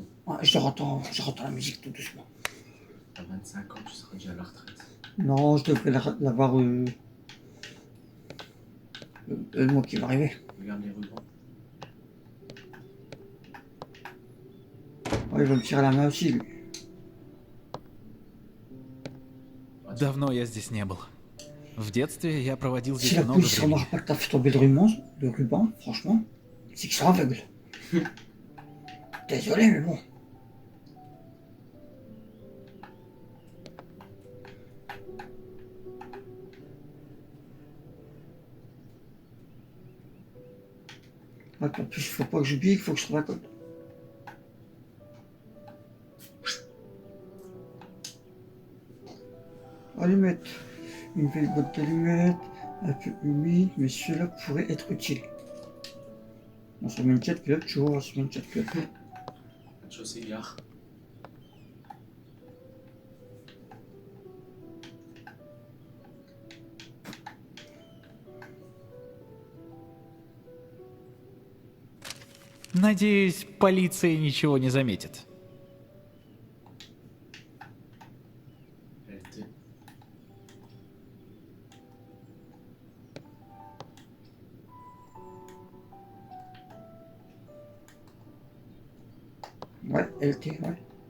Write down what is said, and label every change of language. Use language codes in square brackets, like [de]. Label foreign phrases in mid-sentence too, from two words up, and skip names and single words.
[fr] Ah, je rentends la musique tout doucement. dans 25 ans, tu seras déjà à la retraite. Non, je devrais l'avoir le mois qui va arriver. Regarde les rubans. Ouais, il va me tirer la main aussi, lui. [ru] Давно я здесь не был. В детстве я проводил [fr] Si [ru] здесь [fr] la [ru] много [fr] police [ru] времени. [fr] remarque pas que t'as fait tomber le ruban, franchement, c'est qu'ils sont aveugles. Désolé, mais bon. Ouais, en plus, faut pas que j'oublie qu'il faut que je trouve un code. allumettes. Une nouvelle boîte d'allumettes, un peu humide, mais cela pourrait être utile. On se met une chat clope, tu vois, on se met une chat clope. Match au cigare. [ru] Надеюсь, полиция ничего не заметит. [fr] LT. Ouais, LT, ouais.